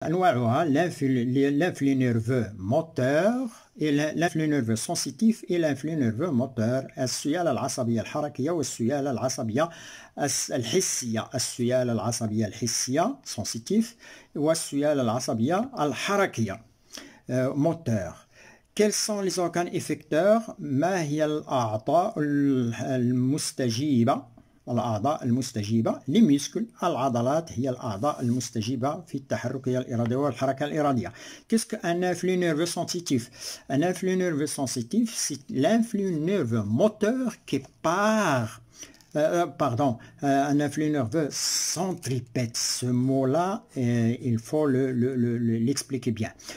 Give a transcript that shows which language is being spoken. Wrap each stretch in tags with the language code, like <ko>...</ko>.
<ar>أنواعها</ar> <fr>l'influx nerveux moteur et l'influx nerveux sensitif et l'influx nerveux moteur.</fr> <ar>السيالة العصبية الحركية والسيالة العصبية الحسية. السيالة العصبية الحسية sensitif والسيالة العصبية الحركية moteur.</ar> <fr>Quels sont les organes effecteurs؟</fr> <ar>ما هي الأعضاء المستجيبة؟ الأعضاء المستجيبة</ar> <fr>les muscles.</fr> <ar>العضلات هي الأعضاء المستجيبة في التحركية الإرادية والحركة الإرادية.</ar> <fr>Qu'est-ce qu'un influx nerveux sensitif? Un influx nerveux sensitif, c'est l'influx nerveux moteur qui part un influx nerveux centripète. Ce mot-là, il faut l'expliquer bien.</fr>